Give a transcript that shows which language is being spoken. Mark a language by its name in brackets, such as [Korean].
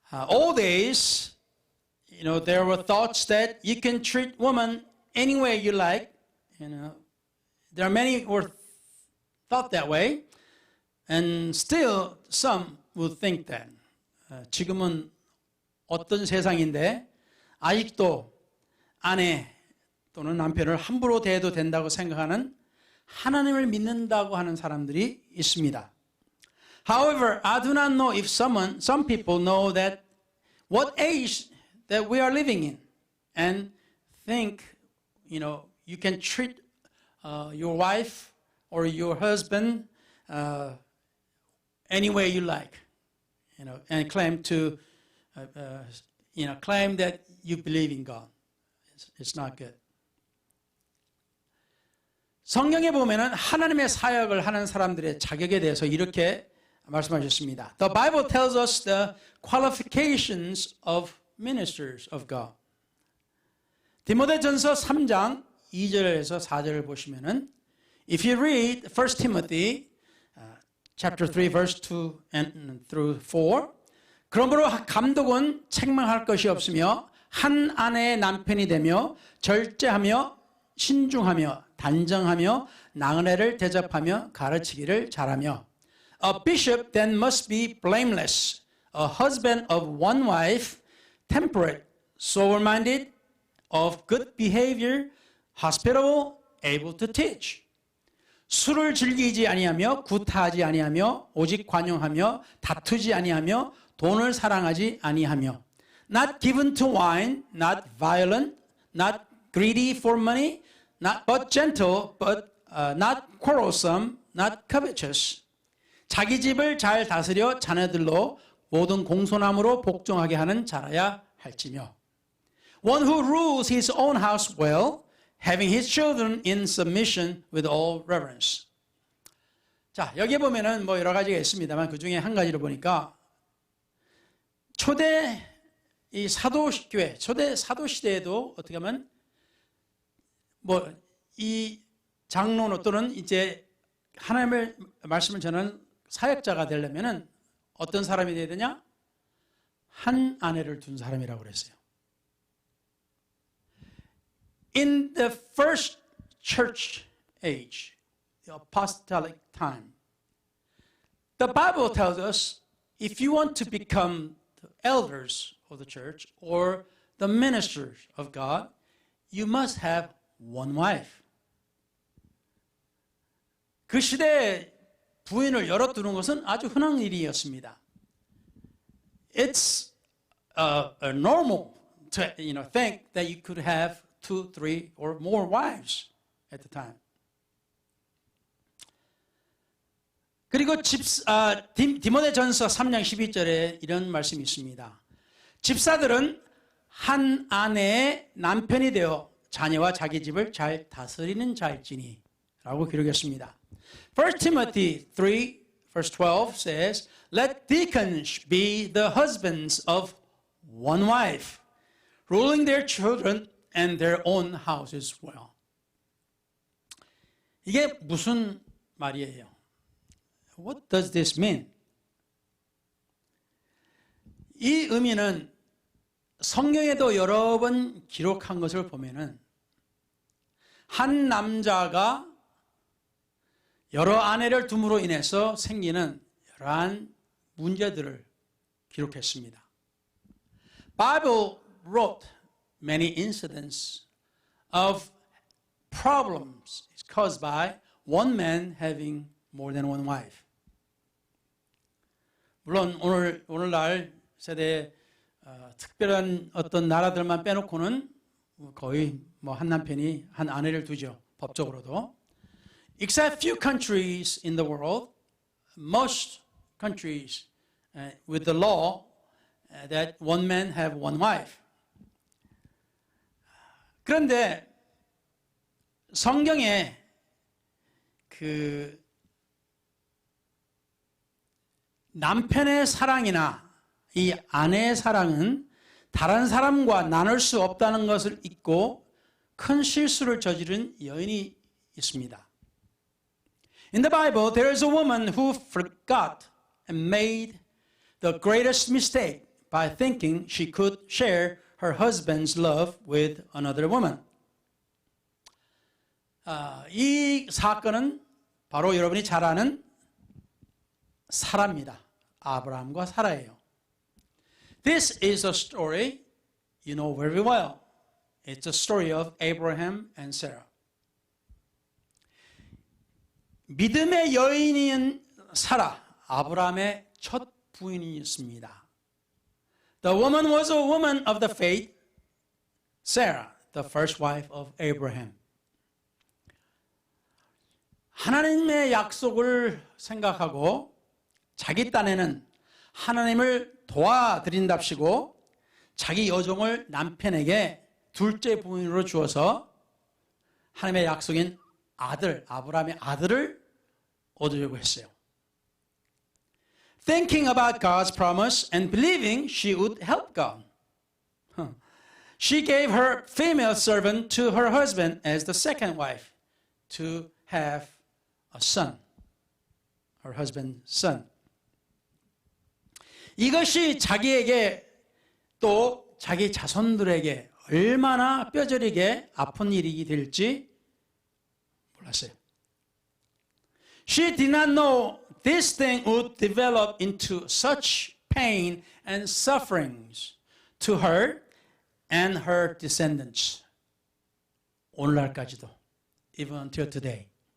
[English] All days, there were thoughts that you can treat women any way you like. There are many who thought that way, and still some would think that. [Korean] 지금은 어떤 세상인데 아직도 아내 또는 남편을 함부로 대해도 된다고 생각하는 하나님을 믿는다고 하는 사람들이 있습니다. [English] However, I do not know if some people know that what age that we are living in and think, you can treat your wife or your husband any way you like, and claim that you believe in God. It's not good. [Korean] 성경에 보면은 하나님의 사역을 하는 사람들의 자격에 대해서 이렇게 말씀하셨습니다. [English] The Bible tells us the qualifications of ministers of God. [Korean] 디모데전서 3장 2절에서 4절을 보시면은 [English] if you read 1 Timothy chapter 3 verse 2 and through 4 [Korean] 그러므로 감독은 책망할 것이 없으며 한 아내의 남편이 되며 절제하며 신중하며 단정하며 나그네를 대접하며 가르치기를 잘하며 [English] A bishop then must be blameless, a husband of one wife, temperate, sober-minded, of good behavior, hospitable, able to teach. [Korean] 술을 즐기지 아니하며 구타하지 아니하며 오직 관용하며 다투지 아니하며 돈을 사랑하지 아니하며 [English] not given to wine, not violent, not greedy for money, but gentle, but not quarrelsome, not covetous. [Korean] 자기 집을 잘 다스려 자녀들로 모든 공손함으로 복종하게 하는 자라야 할지며. [English] One who rules his own house well, having his children in submission with all reverence. [Korean] 자, 여기 보면은 여러 가지가 있습니다만 그 중에 한 가지를 보니까 초대 이 사도교회, 초대 사도 시대에도 어떻게 하면 이 장로노 또는 이제 하나님의 말씀을 전하는 사역자가 되려면은 어떤 사람이 되어야 되냐? 한 아내를 둔 사람이라고 그랬어요. [English] In the first church age, the apostolic time, the Bible tells us if you want to become the elders of the church or the ministers of God, you must have one wife. [Korean] 그 시대에 부인을 여러 두는 것은 아주 흔한 일이었습니다. [English] It's a normal to think that you could have 2, 3, or more wives at the time. [Korean] 그리고 디모데전서 3장 12절에 이런 말씀이 있습니다. 집사들은 한 아내의 남편이 되어 자녀와 자기 집을 잘 다스리는 자일지니 라고 기록했습니다. [English] 1 Timothy 3 verse 12 says, Let deacons be the husbands of one wife, ruling their children and their own houses well. [Korean] 이게 무슨 말이에요? [English] What does this mean? [Korean] 이 의미는 성경에도 여러 번 기록한 것을 보면은 한 남자가 여러 아내를 둠으로 인해서 생기는 여러한 문제들을 기록했습니다. [English] Bible wrote many incidents of problems caused by one man having more than one wife. [Korean] 물론 오늘날 세대에 특별한 어떤 나라들만 빼놓고는 거의 뭐 한 남편이 한 아내를 두죠. 법적으로도. [English] Except few countries in the world, most countries with the law that one man have one wife. [Korean] 그런데 성경에 그 남편의 사랑이나 이 아내의 사랑은 다른 사람과 나눌 수 없다는 것을 잊고 큰 실수를 저지른 여인이 있습니다. [English] In the Bible, there is a woman who forgot and made the greatest mistake by thinking she could share her husband's love with another woman. [Korean] 이 사건은 바로 여러분이 잘 아는 사라입니다. 아브라함과 사라예요. [English] This is a story you know very well. It's a story of Abraham and Sarah. [Korean] 믿음의 여인인 사라, 아브라함의 첫 부인이었습니다. [English] The woman was a woman of the faith, Sarah, the first wife of Abraham. [Korean] 하나님의 약속을 생각하고 자기 딴에는 하나님을 도와드린답시고 자기 여종을 남편에게 둘째 부인으로 주어서 하나님의 약속인 아들, 아브라함의 아들을 얻으려고 했어요. [English] Thinking about God's promise and believing she would help God. She gave her female servant to her husband as the second wife to have a son, her husband's son. [Korean] 이것이 자기에게 또 자기 자손들에게 얼마나 뼈저리게 아픈 일이 될지 몰랐어요. [English] She did not know this thing would develop into such pain and sufferings to her and her descendants. [Korean] 오늘날까지도, [English] even until today.